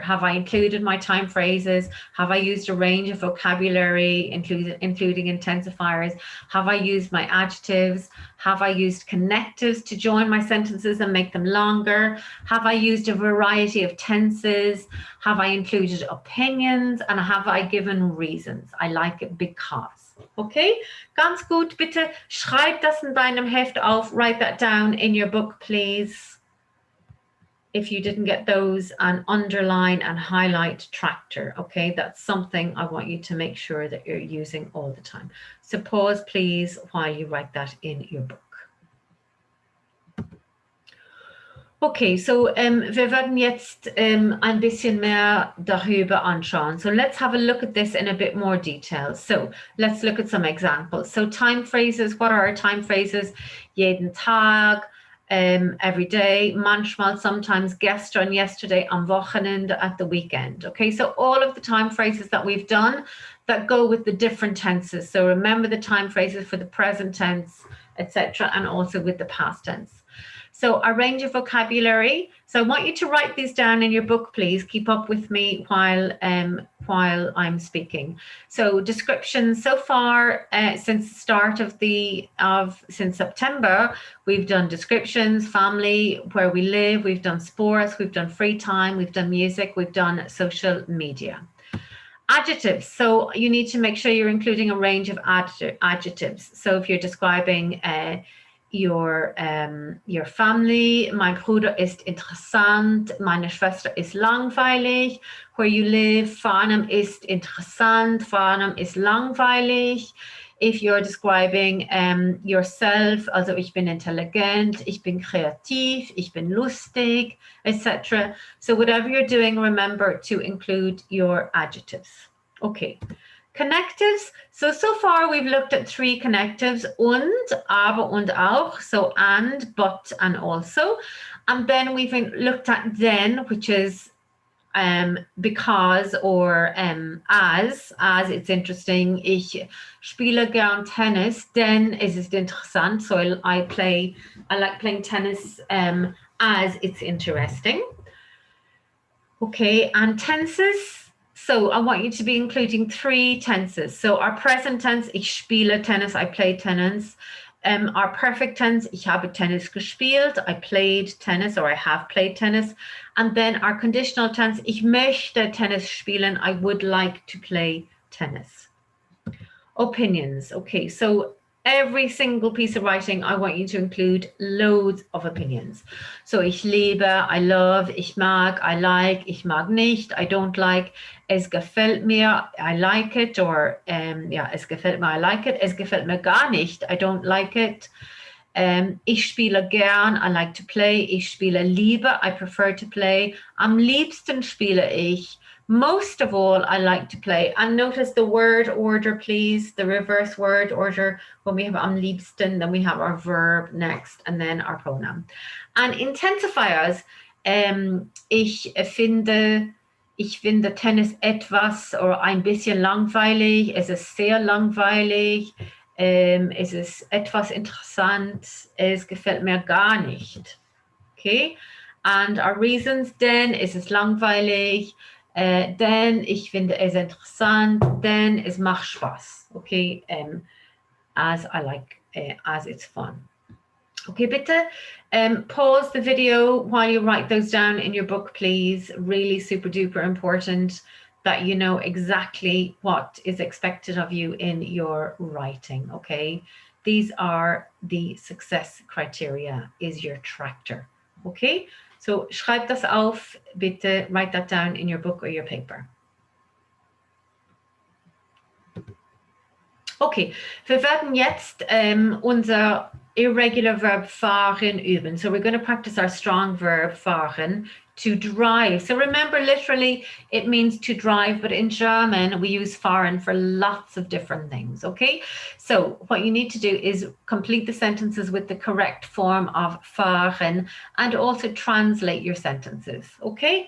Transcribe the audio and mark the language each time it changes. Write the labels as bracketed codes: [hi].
[en] Have I included my time phrases? Have I used a range of vocabulary, including intensifiers? Have I used my adjectives? Have I used connectives to join my sentences and make them longer? Have I used a variety of tenses? Have I included opinions? And have I given reasons? I like it because. Okay, [de] ganz gut. Bitte schreib das in deinem Heft auf. [en] Write that down in your book, please. If you didn't get those, and underline and highlight tractor, okay? That's something I want you to make sure that you're using all the time. So pause, please, while you write that in your book. [de] Okay, so wir werden jetzt ein bisschen mehr darüber anschauen. [en] So let's have a look at this in a bit more detail. So let's look at some examples. So time phrases, what are our time phrases? [de] Jeden Tag, [en] every day, [de] manchmal, [en] sometimes, [de] gestern, [en] yesterday, [de] am Wochenende, [en] at the weekend. Okay, so all of the time phrases that we've done that go with the different tenses. So remember the time phrases for the present tense, etc., and also with the past tense. So a range of vocabulary. So I want you to write these down in your book, please. Keep up with me while I'm speaking. So descriptions so far since the start since September, we've done descriptions, family, where we live, we've done sports, we've done free time, we've done music, we've done social media. Adjectives. So you need to make sure you're including a range of adjectives. So if you're describing your family, [de] mein Bruder ist interessant, meine Schwester ist langweilig, [en] where you live, [de] Farnham ist interessant, Farnham ist langweilig. [en] If you're describing yourself, [de] also ich bin intelligent, ich bin kreativ, ich bin lustig, etc. [en] So whatever you're doing, remember to include your adjectives. Okay. Connectives. So far we've looked at 3 connectives, [de] und, aber und auch, [en] so and, but, and also. And then we've looked at then, which is because, or as it's interesting. [de] Ich spiele gern Tennis, denn es ist interessant. [en] So I like playing tennis as it's interesting. Okay, and tenses. So I want you to be including 3 tenses. So our present tense, [de] ich spiele Tennis, [en] I play tennis. Our perfect tense, [de] ich habe Tennis gespielt, [en] I played tennis, or I have played tennis. And then our conditional tense, [de] ich möchte Tennis spielen, [en] I would like to play tennis. Opinions. Okay, so every single piece of writing, I want you to include loads of opinions. So [de] ich liebe, [en] I love, [de] ich mag, [en] I like, [de] ich mag nicht, [en] I don't like, [de] es gefällt mir, [en] I like it, or es gefällt mir, I like it, [de] es gefällt mir gar nicht, [en] I don't like it. [de] Ich spiele gern, [en] I like to play, [de] ich spiele lieber, [en] I prefer to play, [de] am liebsten spiele ich, [en] Most of all, I like to play. And notice the word order, please, the reverse word order. When we have [de] am liebsten, [en] then we have our verb next and then our pronoun. And intensifiers, [de] ich finde Tennis etwas oder ein bisschen langweilig. Es ist sehr langweilig. Es ist etwas interessant. Es gefällt mir gar nicht. Okay? [en] And our reasons, [de] denn es ist langweilig. Denn ich finde es interessant. Denn es macht Spaß. Okay? [en] As I like, as it's fun. Okay, [de] bitte [en] pause the video while you write those down in your book, please. Really super duper important that you know exactly what is expected of you in your writing, okay? These are the success criteria, is your tractor, okay? [de] So schreib das auf, bitte [en] write that down in your book or your paper. [de] Okay, wir werden jetzt unser [en] irregular verb [de] fahren üben. [en] So we're going to practice our strong verb fahren, to drive. So remember, literally, it means to drive, but in German, we use fahren for lots of different things, okay? So what you need to do is complete the sentences with the correct form of fahren and also translate your sentences, okay?